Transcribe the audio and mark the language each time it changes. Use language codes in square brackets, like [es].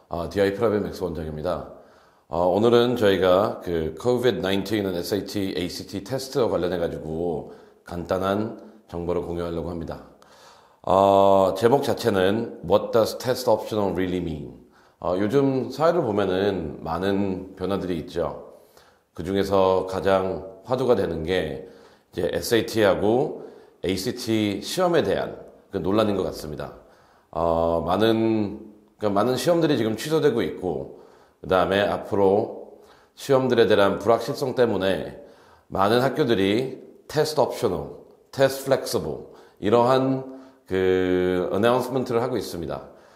[ko] DI 프라이빗 맥스 원장입니다. 오늘은 저희가 그 COVID-19은 SAT, ACT 테스트와 관련해가지고 간단한 정보를 공유하려고 합니다. 제목 자체는 [en] What does test optional really mean? [ko] 요즘 사회를 보면은 많은 변화들이 있죠. 그 중에서 가장 화두가 되는 게 이제 SAT하고 ACT 시험에 대한 그 논란인 것 같습니다. 많은 시험들이 지금 취소되고 있고, 그 다음에 앞으로 시험들에 대한 불확실성 때문에 많은 학교들이 테스트 옵셔널, 테스트 플렉서블, 이러한 그 어나운스먼트를 하고 있습니다.